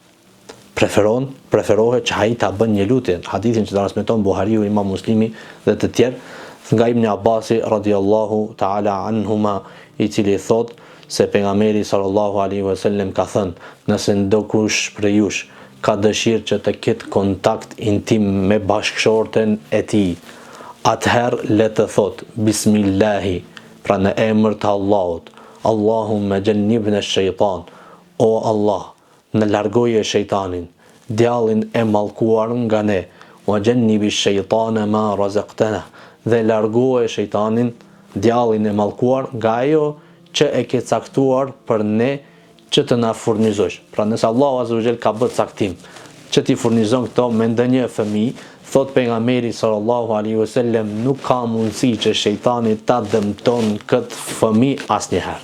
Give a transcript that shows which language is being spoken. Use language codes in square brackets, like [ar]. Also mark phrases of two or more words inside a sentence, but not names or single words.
[sq] Preferohet që ai ta bën një lutje. Hadithin që transmeton Buhariu, Imam Muslimi dhe të tjerë, nga Ibn Abbasi [ar] رضي الله تعالى عنهما, [sq] i cili thot se pejgamberi sallallahu [ar] عليه وسلم [sq] ka thënë, nëse ndokush prej jush ka dëshirë që të ketë kontakt intim me bashkëshorten e tij, atëherë le të thot bismillahi, pra në emër të Allahut, [ar] اللهم جنبنا الشيطان, o Allah, [sq] në largoje shejtanin, djallin e mallkuar nga ne, [ar] وجنب الشيطان ما رزقتنا, [sq] dhe largoje shejtanin, djallin e mallkuar nga ajo që e ke caktuar për ne që të na furnizosh. Pra nëse Allahu [ar] عز وجل [sq] ka bërë caktim që ti furnizon këto me ndonjë fëmijë, thot pejgamberi [ar] صلى الله عليه وسلم, [sq] nuk ka mundësi që shejtani ta dëmton këtë fëmijë asnjëherë.